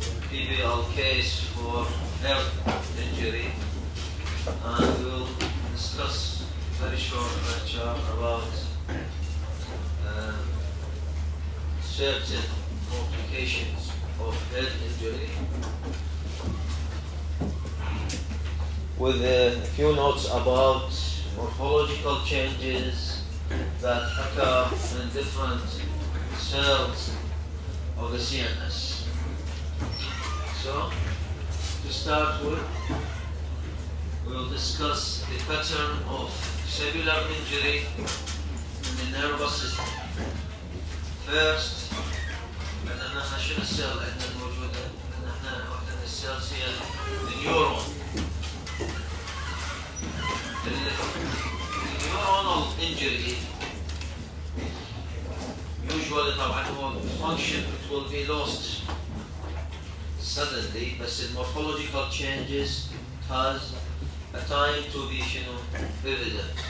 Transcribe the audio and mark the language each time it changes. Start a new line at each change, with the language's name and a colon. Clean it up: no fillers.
English: PBL case for head injury, and we'll discuss very short lecture about certain complications of head injury, with a few notes about morphological changes that occur in different cells of the CNS. So, to start with, we'll discuss the pattern of cellular injury in the nervous system.
Arabic: First, عندنا احنا شنو السيل عندنا الموجودة؟ عندنا احنا واحدة من السيلز هي النيورون.
English: النيورونال injury usually طبعا هو function it will be lost suddenly, but the morphological changes has a time to be evident.